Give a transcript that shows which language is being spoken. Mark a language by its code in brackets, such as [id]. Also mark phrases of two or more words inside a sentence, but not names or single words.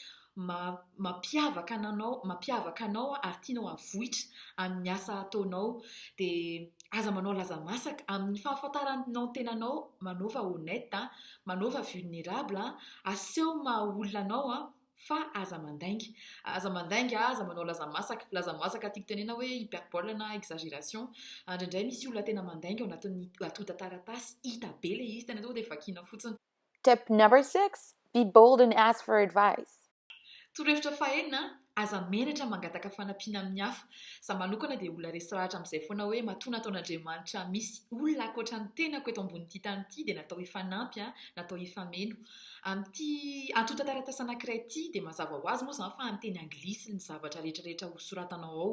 [mg] mampiavaka anao ary tianao avohitra amin'ny asa ataonao dia aza manao laza masaka amin'ny fahafantaranao ny tenanao manova honnête manova vulnérable aseho maha olona anao fa aza mandainga aza manao laza masaka tiako tenena hoe hyperbole na exagération indraindray misy olona tena mandainga ao anatin'ny atota-taratasy hita be ilay izy tena tonga dia vakiana fotsiny. [en] Tip number 6, be bold and ask for advice. [mg] Torohevitra fahenina aza menatra mangataka fanampiana amin'ny hafa. Za manokana dia olona resy rahatra amin'izay foana hoe matoa nataon'Andriamanitra misy olona ankoatra ny tenako eto ambonin'ity tany ity dia natao hifanampy natao hifameno. Amin'ity atota-taratasy anankiray ity dia mazava ho azy moa zany fa amin'ny teny anglisy ny zavatra rehetrarehetra ho soratanao ao.